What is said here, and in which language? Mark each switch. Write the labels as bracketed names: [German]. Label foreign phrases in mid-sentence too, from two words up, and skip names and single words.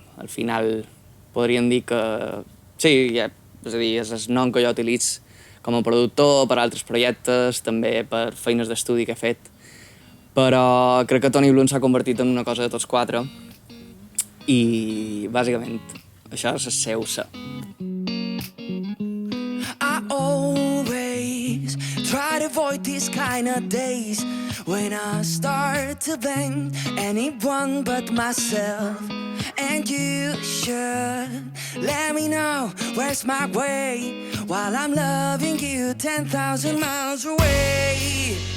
[Catalan] Al final podríem dir que sí, és a dir, és el nom que jo utilitzo com a productor per a altres projectes, també per feines d'estudi que he fet, però crec que Tony Bloom s'ha convertit en una cosa de tots quatre i bàsicament això és el seu ser. [English] I always try to avoid these kind of days when I start to blame anyone but myself. And you should let me know where's my way while I'm loving you 10,000 miles away.